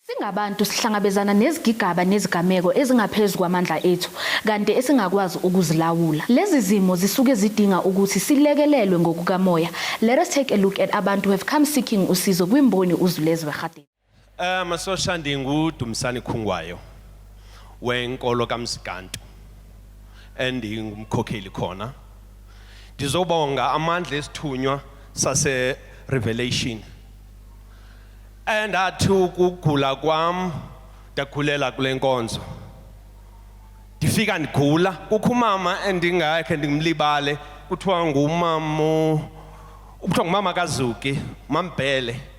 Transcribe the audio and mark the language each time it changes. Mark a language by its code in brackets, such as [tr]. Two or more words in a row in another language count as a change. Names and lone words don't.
[zu] Singabantu sihlangabezana nezigigaba nezigameko ezingaphezulu kwamandla ethu kanti esingakwazi ukuzilawula. Lezi zimo zisuke zidinga ukuthi silekelelwe ngokukamoya. [en] Let us take a look at abantu who have come seeking [zu] usizo kwimboni [en] Uzwi Lezwe Gauteng. [xh] Masosha ndinguDumisani Khungwayo wenkolo kaMsikantu endingumkhokheli khona. Ndizobonga amandla esithunywa sase Revelation. Ndathi ukugula kwam ndagulela kule nkonzo. Ndifika ndigula kukho umama endingakhe ndimlibale kuthiwa ngumama kaZuki, Mambhele.